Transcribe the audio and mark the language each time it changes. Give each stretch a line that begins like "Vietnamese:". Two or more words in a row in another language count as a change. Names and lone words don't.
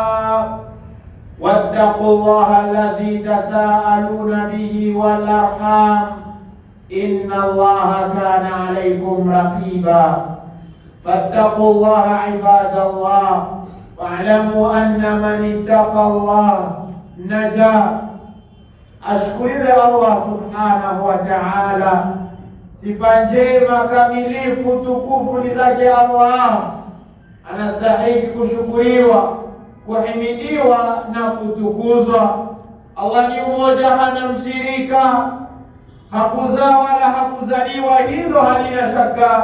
Arabic: واتقوا الله الذي تساءلون به والأرحام، إن الله كان عليكم رقيبا. فاتقوا الله عباد الله، واعلموا أن من اتقى الله نجا.
Swahili: Ashukuriwe Allah
Arabic: سبحانه وتعالى.
Swahili: Sifa njema kamilifu tukufu ni zake Allah, anastahili kushukuriwa, kuhimidiwa na kutukuzwa. Allah ni mmoja, hana mshirika, hakuzaa wala hakuzaliwa, hilo halina shaka.